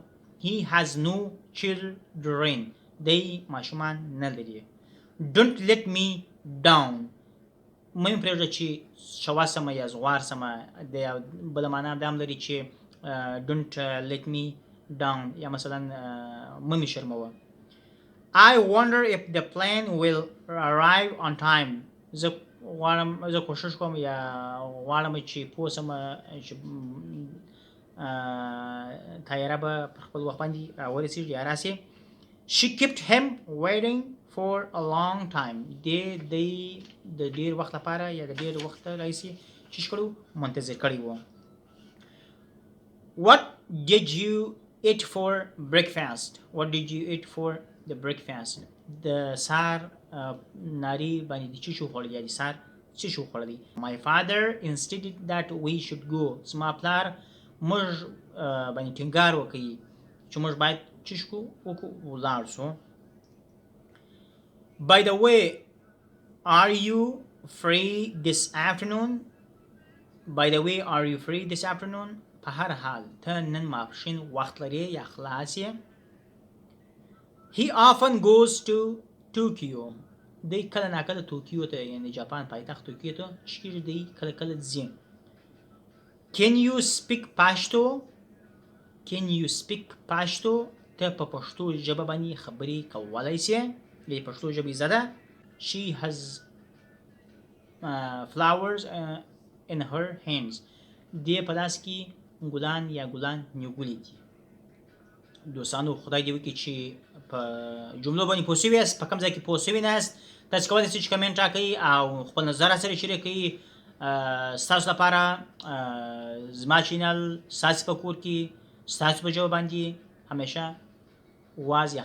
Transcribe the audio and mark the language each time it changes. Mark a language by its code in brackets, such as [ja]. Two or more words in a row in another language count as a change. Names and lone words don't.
[en] He has no children. [ps] دی ماشومان نه لري. [en] Don't let me down. [ps] مه مې پرېږده چې شوا سمه یا زغوار سمه. د بله معنا دا هم لري چې [en] don't let me down [ps] یا مثلا مه مې شرموه. [en] I wonder if the plane will arrive on time. [ps] زه کوشش کوم یا غواړم چې پوه سمه چې طیاره به پر خپل وخت باندې راورسېږي یا راسي. [en] She kept him waiting for a long time. [ps] د ډېر وخت لپاره یا د ډېر وخت راهیسې چې کړو منتظر کړی و. [en] What did you eat for breakfast? What did you eat for the breakfast? [ps] د سهار ناري باندې د څه شو خوړل یا د سهار څه شو خوړلی. [en] My father insisted that we should go. [ps] زما پلار موږ باندې ټینګار وکړي چې موږ باید چشکو وکړو ولاړ شو. [en] By the way, are you free this afternoon? By the way, are you free this afternoon? [ps] په هر حال ته نن ماپښین وخت لرې یا خلاص یې. [en] He often goes to Tokyo. [ps] دی کله ناکله توکیو ته یعنی جاپان پایتخت توکیو ته شکیږي، دی کله کله ځي. [en] Can you speak Pashto? Can you speak Pashto? [ps] ته په پښتو ژبه باندې خبرې کولی سې، د پښتو ژبې زده ده. [en] She has flowers in her hands. [ps] دې په لاس کې ګلان یا ګلان نیولي دي. دوستانو خدای دې وکړي چې په جملو باندې پوه شوي یاست، په کوم ځای کې پوه شوي نه یاست. تاسو کولی سئ چې کمنټ راکړئ او خپل نظر راسره شریک کړئ. ستاسو لپاره زما چینل ستاسو په کور کې ستاسو په ژبه باندې همیشه واز یا خلاص دی.